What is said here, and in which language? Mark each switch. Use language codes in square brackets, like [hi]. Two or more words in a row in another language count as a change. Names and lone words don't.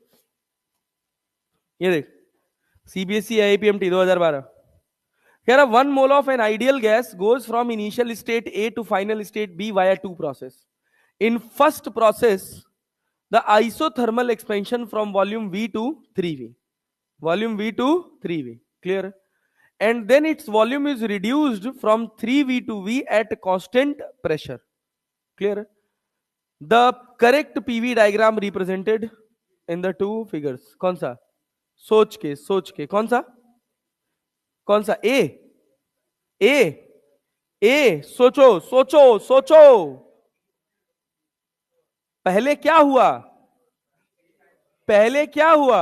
[hi] ये देख, सीबीएसई आईपीएमटी 2012 कह रहा [en] 1 mole of an ideal gas goes from initial state A to final state B via 2 process. In first process the isothermal expansion from volume V to 3V, वॉल्यूम V to 3V। क्लियर? And then its volume is reduced from 3V to V at constant pressure. Clear? The correct PV diagram represented in the two figures. [hi] कौन सा? सोच के कौन सा? कौन सा? ए सोचो सोचो सोचो। पहले क्या हुआ? पहले क्या हुआ?